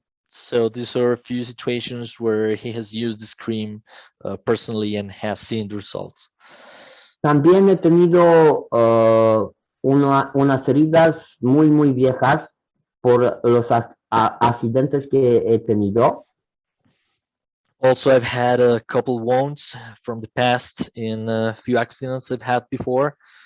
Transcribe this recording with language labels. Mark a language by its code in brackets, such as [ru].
[en] So these are a few situations where he has used this cream personally and has seen the results. [es] También he tenido unas heridas muy viejas por los accidentes que he tenido. [en] Also, I've had a couple wounds from the past in a few accidents I've had before.